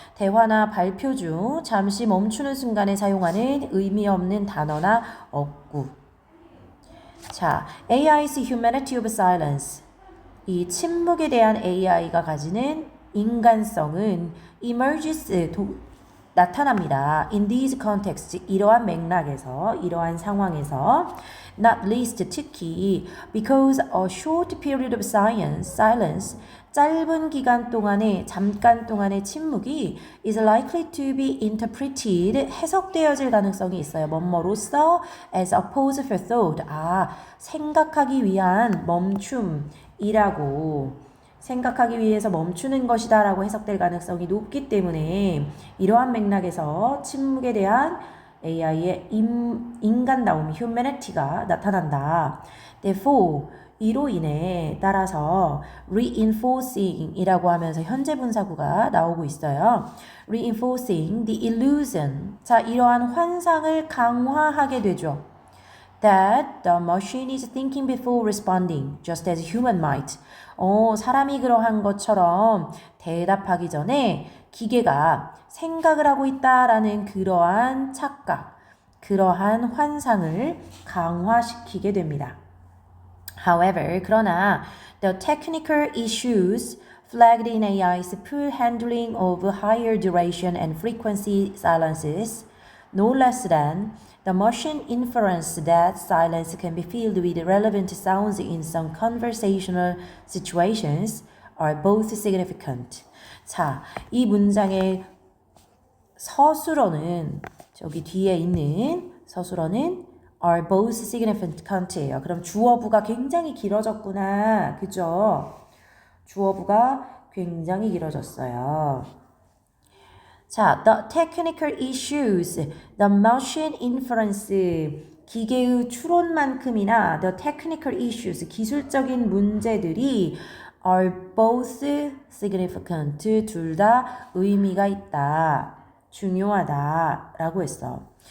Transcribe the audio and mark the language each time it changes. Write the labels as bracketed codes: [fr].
[ko] 대화나 발표 중 잠시 멈추는 순간에 사용하는 의미 없는 단어나 어구. 자, [en] AI's humanity of silence, [ko] 이 침묵에 대한 AI가 가지는 인간성은 [en] emerges, [ko] 나타납니다. [en] In these contexts, [ko] 이러한 맥락에서, 이러한 상황에서, [en] not least [ko] 특히, [en] because a short period of silence, [ko] 짧은 기간 동안의, 잠깐 동안의 침묵이 [en] is likely to be interpreted, [ko] 해석되어질 가능성이 있어요. 뭐뭐로써 [en] as a pause for thought, [ko] 생각하기 위한 멈춤이라고, 생각하기 위해서 멈추는 것이다 라고 해석될 가능성이 높기 때문에 이러한 맥락에서 침묵에 대한 AI의 인간다움, humanity가 나타난다. [en] Therefore, [ko] 이로 인해 따라서 reinforcing 이라고 하면서 현재 분사구가 나오고 있어요. [en] Reinforcing the illusion. [ko] 자, 이러한 환상을 강화하게 되죠. [en] That the machine is thinking before responding, just as human might. [ko] 사람이 그러한 것처럼 대답하기 전에 기계가 생각을 하고 있다라는 그러한 착각, 그러한 환상을 강화시키게 됩니다. [en] However, [ko] 그러나 [en] the technical issues flagged in AI's poor handling of higher duration and frequency silences, no less than the machine inference that silence can be filled with relevant sounds in some conversational situations are both significant. [ko] 자, 이 문장의 서술어는 저기 뒤에 있는 서술어는 [en] are both significant [ko] 예요. 그럼 주어부가 굉장히 길어졌구나. 그죠? 주어부가 굉장히 길어졌어요. 자, [en] the technical issues, the machine inference, [ko] 기계의 추론만큼이나 the technical issues, 기술적인 문제들이 [en] are both significant, [ko] 둘 다 의미가 있다, 중요하다 라고 했어.